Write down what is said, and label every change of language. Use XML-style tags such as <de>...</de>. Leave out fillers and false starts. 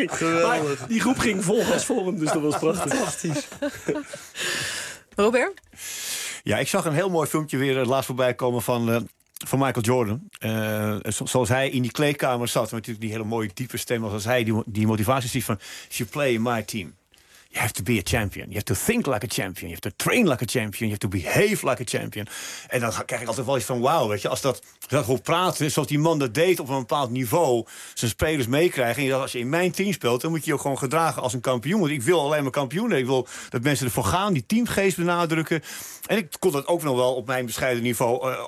<nl>Maar die groep ging vol gas voor hem, dus dat was prachtig. Fantastisch. Robert? Ja, ik zag een heel mooi filmpje weer laatst voorbij komen van Michael Jordan. Zoals hij in die kleedkamer zat, met natuurlijk die hele mooie diepe stem was als hij, die motivatie ziet van...</nl> <en>You play my team. You have to be a champion. You have to think like a champion. You have to train like a champion. You have to behave like a champion.</en> <nl>En dan krijg ik altijd wel iets van wauw, weet je. Als dat hoort praten, zoals die man dat deed op een bepaald niveau, zijn spelers meekrijgen. En je dacht, als je in mijn team speelt, dan moet je je ook gewoon gedragen als een kampioen. Want ik wil alleen maar kampioenen. Ik wil dat mensen ervoor gaan, die teamgeest benadrukken. En ik kon dat ook nog wel op mijn bescheiden niveau.</nl>